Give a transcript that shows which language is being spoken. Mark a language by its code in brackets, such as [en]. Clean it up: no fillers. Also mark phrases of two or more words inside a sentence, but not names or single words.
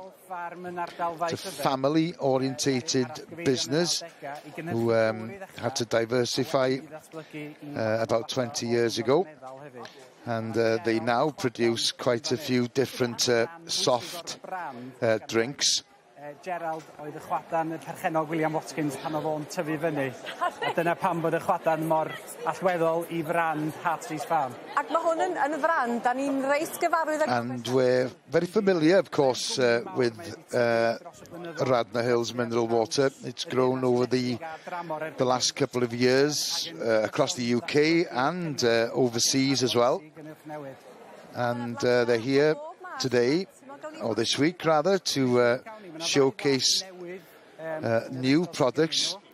[en] It's a family-orientated business who had to diversify about 20 years ago, and they now produce quite a few different soft drinks. [cy] Gerald oedd y chwadan y perchenog William Watkins pan oedd o'n tyfu fyny. A dyna pam bod y chwadan mor allweddol I frand Hartrees Farm. Ac mae hwn yn frand, da ni'n reis gyfarwydd ag... [en] And we're very familiar, of course, with Radnor Hills mineral water. It's grown over the last couple of years across the UK and overseas as well. And they're here today, or this week rather, to showcase new products.